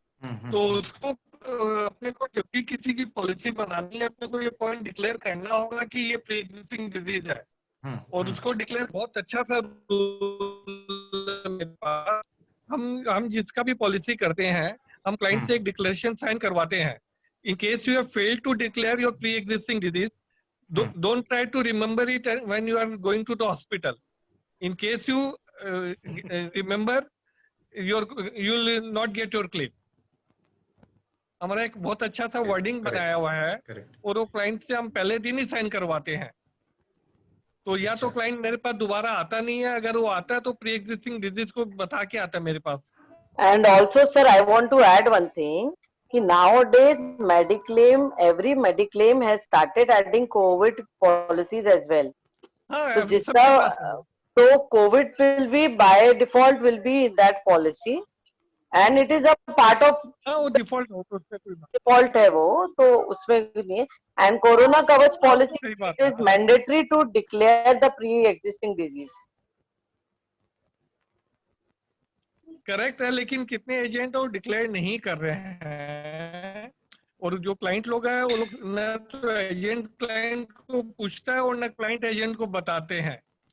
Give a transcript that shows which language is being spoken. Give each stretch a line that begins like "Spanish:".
Hindi: तो उसको अपने को जब भी किसी की पॉलिसी बनानी है अपने को ये पॉइंट डिक्लेयर करना होगा कि ये प्री एग्जिस्टिंग डिजीज है, और उसको डिक्लेयर बहुत अच्छा सा मेरे पास। हम जिसका भी पॉलिसी करते हैं हम क्लाइंट से एक डिक्लेरेशन साइन करवाते हैं।
English: In case you have failed to declare your pre-existing disease, don't try to remember it when you are going to the hospital. In case you remember, you will not get your claim.
Hindi: हमारा एक बहुत अच्छा सा wording बनाया हुआ है, और वो क्लाइंट से हम पहले दिन ही साइन करवाते हैं। तो या तो क्लाइंट मेरे पास दोबारा आता नहीं है, अगर वो आता है तो प्री एग्जिस्टिंग डिजीज को बता के आता है मेरे पास।
English: And also sir, I want to add one thing. कि nowadays Mediclaim, every Mediclaim has started adding COVID policies as well.
Hindi: तो जिसका तो
English: COVID will be by default will be in that policy, and it is a part of
Hindi: हाँ वो default हो तो उससे कोई बात डिफॉल्ट है वो, तो उसमें नहीं है।
English: and Corona Kavach
Hindi: हाँ, पॉलिसी सही बात
English: it
Hindi: है।
English: Is mandatory to declare the pre existing disease.
Hindi: Correct है, लेकिन कितने एजेंट वो डिक्लेयर नहीं कर रहे हैं, और जो क्लाइंट लोग हैं वो लोग न तो एजेंट क्लाइंट को पूछता है और न क्लाइंट एजेंट को बताते हैं।